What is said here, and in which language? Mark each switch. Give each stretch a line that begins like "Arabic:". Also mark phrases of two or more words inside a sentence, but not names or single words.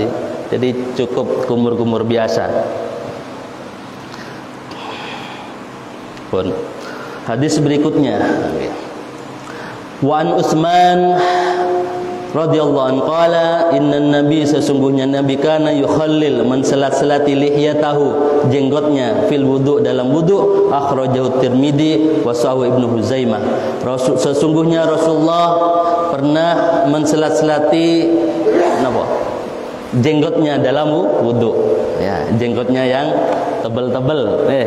Indonesian: Jadi cukup kumur-kumur biasa. Pun hadis berikutnya,
Arabic: wa an Utsman radhiyallahu anhu qala innan nabi,
Indonesian: sesungguhnya nabi
Arabic: kana yukhallil
Indonesian: menselat-selati lihyatahu, jenggotnya,
Arabic: fil wudu,
Indonesian: dalam wudu.
Arabic: Akhrajahu Tirmidzi wa sahahu Ibnu Huzaimah.
Indonesian: Sesungguhnya Rasulullah pernah menselat-selati jenggotnya dalam wudu, ya, jenggotnya yang tebal-tebal.